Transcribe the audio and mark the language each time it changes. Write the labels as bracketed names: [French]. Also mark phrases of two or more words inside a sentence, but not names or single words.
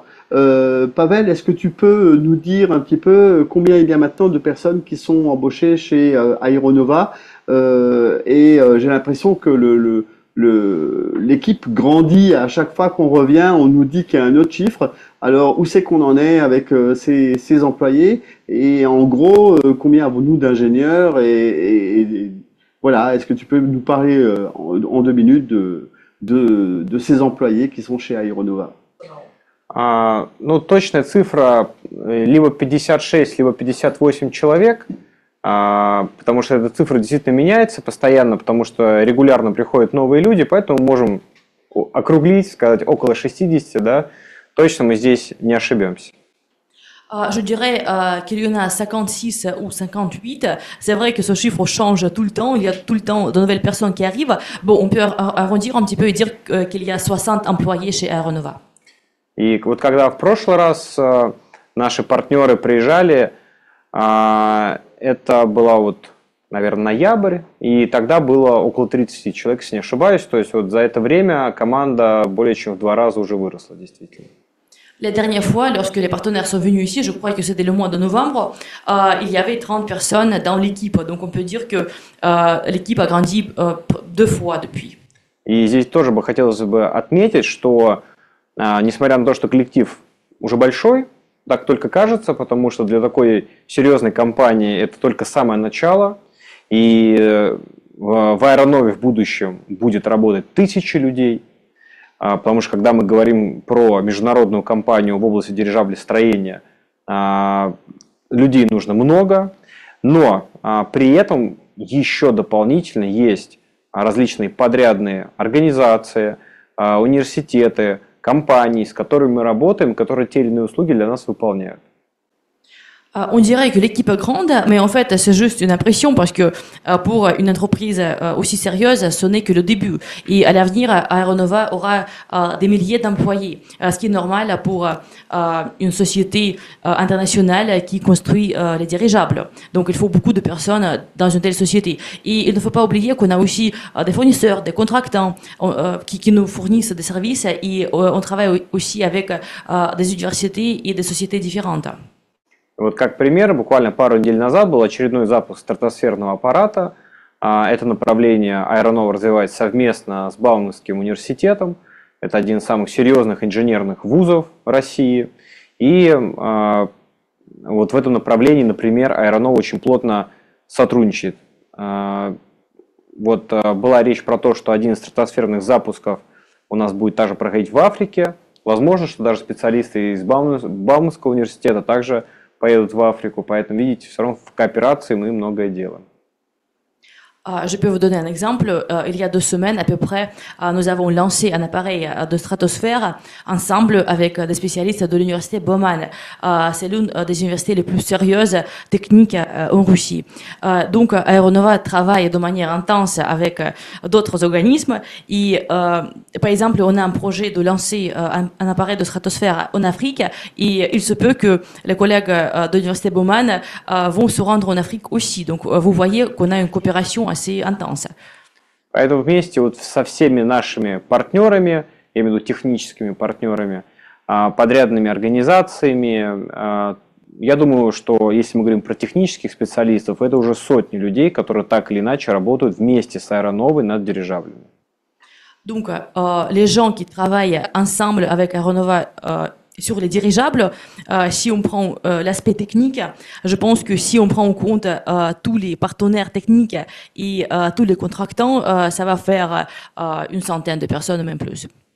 [French] Pavel, est-ce que tu peux nous dire un petit peu combien il y a maintenant de personnes qui sont embauchées chez Aeronova j'ai l'impression que l'équipe grandit à chaque fois qu'on revient, on nous dit qu'il y a un autre chiffre. Alors, où c'est qu'on en est avec ces employés? Et en gros, combien avons-nous d'ingénieurs et voilà, est-ce que tu peux nous parler en 2 minutes de ces employés qui sont chez Aeronova? [Russian] Ну, точная цифра либо 56, либо 58 человек, потому что эта цифра действительно меняется постоянно, потому что регулярно приходят новые люди, поэтому можем округлить, сказать около 60, да, точно мы здесь не ошибемся. [French] Je dirais qu'il y en a 56 ou 58. C'est vrai que ce chiffre change tout le temps. Il y a tout le temps de nouvelles personnes qui arrivent. Bon, on peut arrondir un petit peu et dire qu'il y a 60 employés chez Aeronova. [Russian] И вот когда в прошлый раз наши партнеры приезжали, это было вот, наверное, ноябрь, и тогда было около 30 человек, если не ошибаюсь. То есть вот за это время команда более чем в 2 раза уже выросла, действительно. [French] La dernière fois, lorsque les partenaires sont venus ici, je crois que c'était le mois de novembre, il y avait 30 personnes dans l'équipe. Donc on peut dire que l'équipe a grandi 2 fois depuis. [Russian] И здесь тоже хотелось бы отметить, что несмотря на то, что коллектив уже большой, так только кажется, потому что для такой серьезной компании это только самое начало. И в Аэронове в будущем будет работать 1000 людей. Потому что когда мы говорим про международную компанию в области дирижаблестроения, людей нужно много. Но при этом еще дополнительно есть различные подрядные организации, университеты, компании, с которыми мы работаем, которые те или иные услуги для нас выполняют. [French] On dirait que l'équipe est grande, mais en fait, c'est juste une impression parce que pour une entreprise aussi sérieuse, ce n'est que le début. Et à l'avenir, Aeronova aura des milliers d'employés, ce qui est normal pour une société internationale qui construit les dirigeables. Donc, il faut beaucoup de personnes dans une telle société. Et il ne faut pas oublier qu'on a aussi des fournisseurs, des contractants qui nous fournissent des services et on travaille aussi avec des universités et des sociétés différentes. [Russian] Вот как пример, буквально пару недель назад был очередной запуск стратосферного аппарата. Это направление Аэронова развивает совместно с Бауманским университетом. Это один из самых серьезных инженерных вузов России. И вот в этом направлении, например, Аэронова очень плотно сотрудничает. Вот была речь про то, что один из стратосферных запусков у нас будет также проходить в Африке. Возможно, что даже специалисты из Бауманского университета также поедут в Африку, поэтому, видите, все равно в кооперации мы многое делаем. [French] Je peux vous donner un exemple. Il y a 2 semaines à peu près, nous avons lancé un appareil de stratosphère ensemble avec des spécialistes de l'université Bauman. C'est l'une des universités les plus sérieuses techniques en Russie. Donc Aeronova travaille de manière intense avec d'autres organismes. Et par exemple, on a un projet de lancer un appareil de stratosphère en Afrique. Et il se peut que les collègues de l'université Bauman vont se rendre en Afrique aussi. Donc vous voyez qu'on a une coopération assez intense. [Russian] Поэтому вместе вот со всеми нашими партнерами, я имею в виду техническими партнерами, подрядными организациями, я думаю, что если мы говорим про технических специалистов, это уже сотни людей, которые так или иначе работают вместе с Аэроновой над дирижаблями. [French] Donc, les gens qui travaillent ensemble avec Aeronova sur les dirigeables, si on prend l'aspect technique, je pense que si on prend en compte tous les partenaires techniques et tous les contractants, ça va faire une centaine de personnes, même plus.